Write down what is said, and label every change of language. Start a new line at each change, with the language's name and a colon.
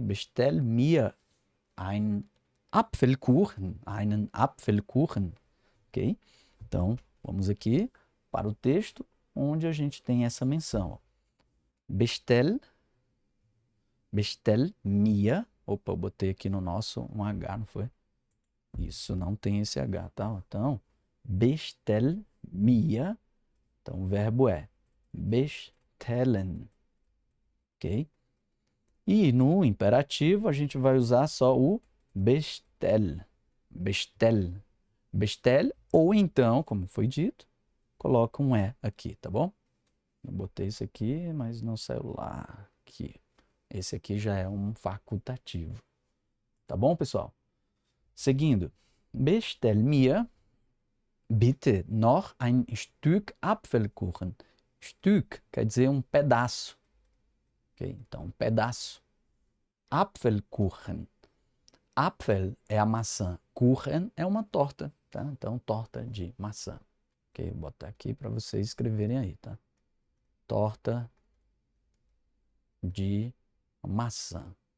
German: Bestell mir ein Apfelkuchen, einen Apfelkuchen, ok?
Portuguese: Então, vamos aqui para o texto onde a gente tem essa menção.
German: Bestell, bestell mir.
Portuguese: Opa, eu botei aqui no nosso um H, não foi? Isso, não tem esse H, tá? Então,
German: bestell mir.
Portuguese: Então, o verbo é bestellen, ok? E no imperativo, a gente vai usar só o
German: bestell, bestell, bestell,
Portuguese: ou então, como foi dito, coloca um E aqui, tá bom? Eu botei isso aqui, mas no celular. Aqui. Esse aqui já é um facultativo. Tá bom, pessoal? Seguindo.
German: Bestell mir bitte noch ein Stück Apfelkuchen.
Portuguese: Stück quer dizer um pedaço. Okay? Então, um pedaço. Apfelkuchen. Apfel é a maçã. Kuchen é uma torta. Tá? Então, torta de maçã. Ok? Vou botar aqui para vocês escreverem aí, tá? Torta de maçã.